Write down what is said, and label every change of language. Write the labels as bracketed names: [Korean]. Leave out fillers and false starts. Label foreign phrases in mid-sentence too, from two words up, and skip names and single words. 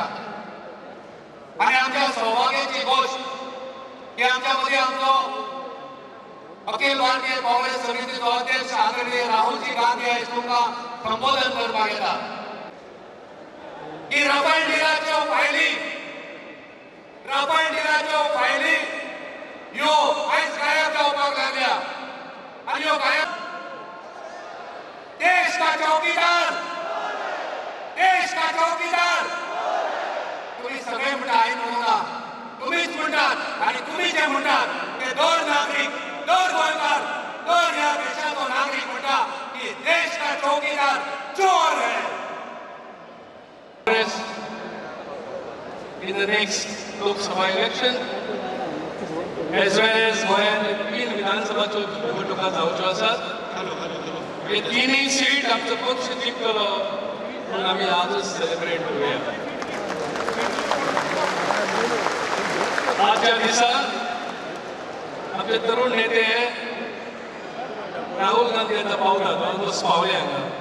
[Konkani] आनी आमच्या सौभाग्याची गोष्ट की आमच्या मदीं आमचो अखिल भारतीय काँग्रेस समितीचो अध्यक्ष आदरणीय राहुलजी गांधी आयज तुमकां संबोधन करपाक येता. की राफेल डिलाच्यो फायली ह्यो आयज गायब जावपाक लागल्या. आनी ह्यो गायब [Hindi] देश का चौकीदार [Konkani] तुम्ही सगळे म्हणटा, हांवें म्हणूं ना, तुम्हीच म्हणटात आनी तुमी जे म्हणटात ते दर नागरीक, दर गोंयकार, दर ह्या देशाचो नागरीक म्हणटा की [Hindi] देश का चौकीदार चोर है. [English] In the next Lok Sabha election, as well as [Konkani] गोंयांत 3 विधानसभाच्यो निवडणुका जावच्यो आसात. हे 3 सीट आमचो पक्ष जिखतलो म्हणून आमी आजच सेलिब्रेट करूया. आजच्या दिसा आमचे तरुण नेते राहुल गांधी आतां पावतात, ऑलमोस्ट पावले हांगा.